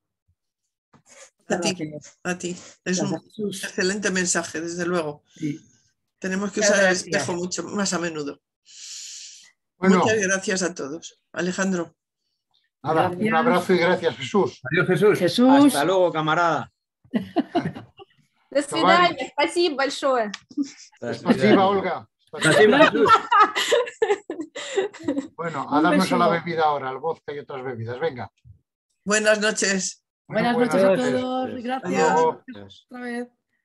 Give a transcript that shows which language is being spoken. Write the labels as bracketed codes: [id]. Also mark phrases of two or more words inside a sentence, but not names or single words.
[es] A ti. Es un excelente mensaje, desde luego. Sí. Tenemos que usar el espejo mucho más a menudo. Bueno, muchas gracias a todos. Alejandro. Nada, un abrazo y gracias, Jesús. Adiós, Jesús. Hasta luego, camarada. [ru] До свидания. Спасибо большое. Спасибо, Olga. Спасибо, Jesús. [es] Bueno, a darnos a la bebida ahora, al vodka y otras bebidas. Venga. Buenas noches. Buenas noches a todos. Gracias. Adiós. Otra vez.